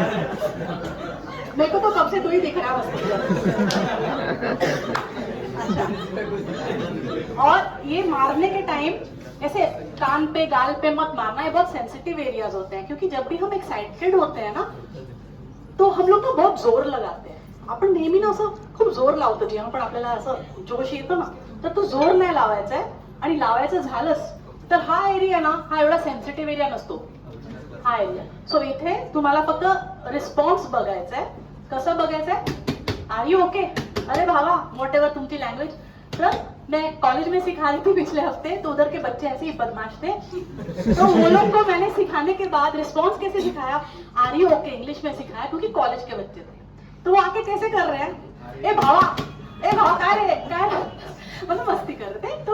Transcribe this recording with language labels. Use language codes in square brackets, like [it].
[hi] मेरे को तो कब से तू ही दिख रहा है अच्छा, और ये मारने के टाइम ऐसे कान पे गाल पे मत मारना, ये बहुत सेंसिटिव एरियाज होते हैं, क्योंकि जब भी हम एक्साइटेड होते हैं ना, तो हम लोग ना बहुत जोर लगाते हैं. [mr] आपण नेहमी ना असं खूप जोर लावतो, जेव्हा पण आपल्याला असं जोश येतो ना, तर तो जोर नाही लावायचा आहे. आणि लावायचं झालंच तर हा एरिया ना, हा एवढा सेन्सिटिव्ह एरिया नसतो, हा एरिया. सो इथे तुम्हाला फक्त रिस्पॉन्स बघायचा आहे. कसं बघायचं आहे? [en] Are you okay? [mr] अरे भावा, वॉट एवर तुमची लैंग्वेज. [hi] सर मैं कॉलेज में सिखा रही थी पिछले हफ्ते, तो उधर के बच्चे ऐसे ही बदमाश थे, तो वो लोग को मैंने सिखाने के बाद रिस्पॉन्स कैसे सिखाया, आर यू ओके इंग्लिश में सिखाया, क्योंकि कॉलेज के बच्चे थे. तो वो आके कैसे कर रहे हैं, [mr] ए भावा काय रे [hi] मतलब मस्ती कर रहे थे.